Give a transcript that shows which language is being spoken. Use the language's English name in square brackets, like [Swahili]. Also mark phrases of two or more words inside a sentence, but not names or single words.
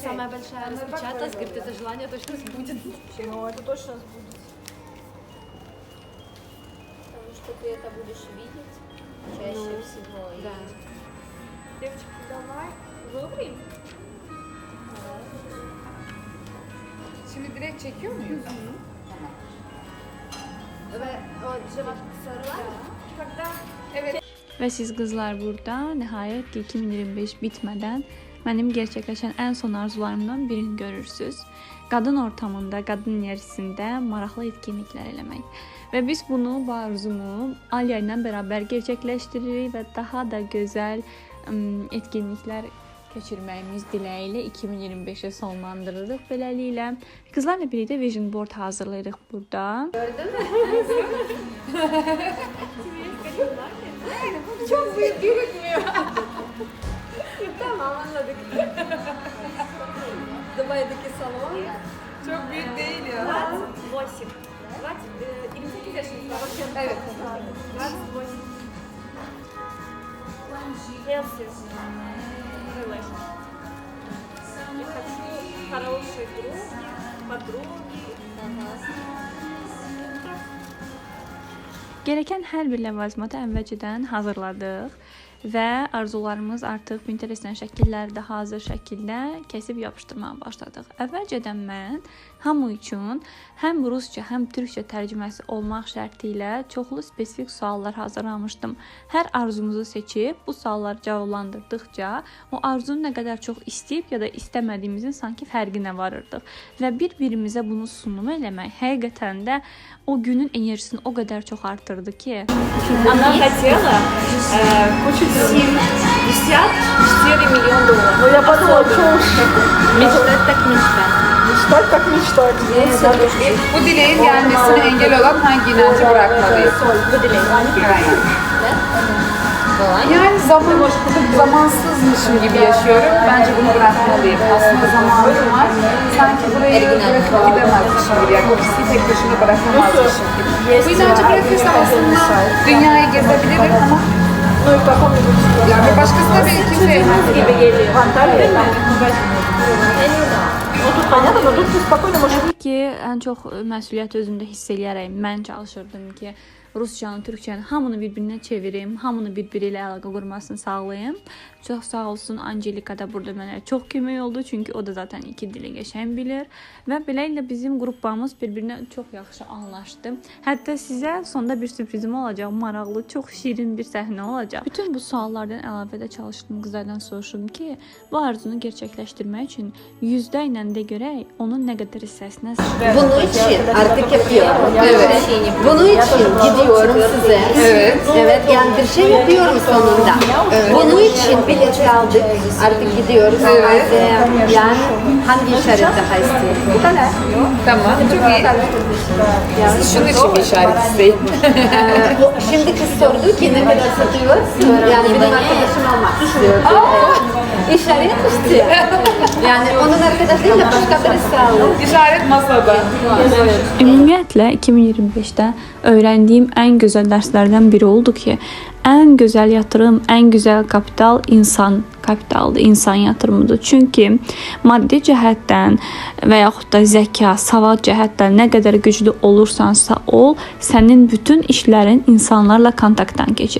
[Russian] самая большая распечаталась, говорит, это желание точно сбудется. Ну, это точно сбудется. Потому что ты это будешь видеть чаще всего. Да. Девочки, давай. Говорим. [Turkish] Şimdi direkt çekiyor muyuz? Tamam. Ve o cevap sorular [Russian] Когда [Turkish] Evet. [Azerbaijani] Və siz qızlar burada nəhayət ki 2025 bitmədən mənim gerçəkləşən ən son arzularımdan birini görürsüz. Qadın ortamında, qadın enerjisində maraqlı etkinliklər eləmək. Və biz bunu, bu arzumu Aliya ilə bərabər gerçəkləşdiririk və daha da gözəl etkinliklər keçirməyimiz diləyi ilə 2025-ə sonlandırırıq beləliklə. Qızlarla birlikdə [English] vision board [Azerbaijani] hazırlayırıq burada. [Turkish] çok büyük gözükmüyor. Tamam, anladık. Dubai'deki salon. Çok büyük değil ya. 28. 28 yaşında. Evet. 28. [English] Healthy relationship. [Russian] Я хочу хорошие други, подруги. [Azerbaijani] Gerəkən hər bir ləvazimatı əvvəlcədən hazırladıq və arzularımız artıq Pinterest-dən şəkillərdə hazır şəkildə kəsib yapışdırmağa başladıq. Əvvəlcədən mən hamı üçün həm rusca, həm türkcə tərcüməsi olmaq şərti ilə çoxlu spesifik suallar hazırlamışdım. Hər arzumuzu seçib bu sualları cavablandırdıqca o arzunu nə qədər çox istəyib ya da istəmədiyimizin sanki fərqinə varırdıq və bir-birimizə bunu sunum eləmək həqiqətən də o günün enerjisini o qədər çox artırdı ki. [Russian] Она хотела кучу 54 миллиона долларов. Ну я подумала, что уж Мечтать так мечтать. мечтать так мечтать. [Turkish] Bu dileğin gelmesine engel olan hangi inancı bırakmalıyız? Bu dilek. Yani zamansızmışım gibi yaşıyorum. Bence bunu bırakmalıyım. Aslında zamanım var. Sanki burayı bırakıp gidemezmişim gibi. Yani ofisi tek başına bırakamazmışım gibi. Bu inancı bırakırsam aslında dünyayı gezebilirim ama [Russian] Ну и в каком [Turkish] yani bir başkasına belki kimse yemez gibi geliyor. [Russian] в Анталии там. Ну тут понятно, но тут ты спокойно можешь. [Azerbaijani] Təbii ki, ən çox məsuliyyət özümdə hiss eləyərək mən çalışırdım ki, rusçanı, türkçəni hamını bir-birinə çevirim, hamını bir-biri ilə əlaqə qurmasını sağlayım. Çox sağ olsun Angelika da burada mənə çox kömək oldu, çünki o da zaten iki dili qəşəng bilir və beləliklə bizim qrupamız bir-birinə çox yaxşı anlaşdı. Hətta sizə sonda bir sürprizim olacaq, maraqlı, çox şirin bir səhnə olacaq. Bütün bu suallardan əlavə də çalışdım, qızlardan soruşdum ki, bu arzunu gerçəkləşdirmək üçün yüzdə ilə də görək onun nə qədər hissəsinə [Turkish] Bunun için artık yapıyorum. Evet. Bunun için gidiyorum size. Evet. Evet, yani bir şey yapıyorum sonunda. Bunun için bilet aldık. Artık gidiyoruz. Evet. Yani hangi işaret daha istiyorsun? Bu kadar. Tamam, çok iyi. Siz şunun için bir işaret isteyin. Şimdi kız sordu ki ne kadar satıyorsun? Yani benim arkadaşım olmak istiyordu. Evet. İşaret istiyor. Yani onun arkadaşıyla başka birisi aldı. İşaret masada. [Azerbaijani] Ümumiyyətlə 2025-də öyrəndiyim ən gözəl dərslərdən biri oldu ki, ən gözəl yatırım, ən gözəl kapital insan kapitaldır, insan yatırımıdır. Çünki maddi cəhətdən və yaxud da zəka, savad cəhətdən nə qədər güclü olursansa ol, sənin bütün işlərin insanlarla kontaktdan keçir.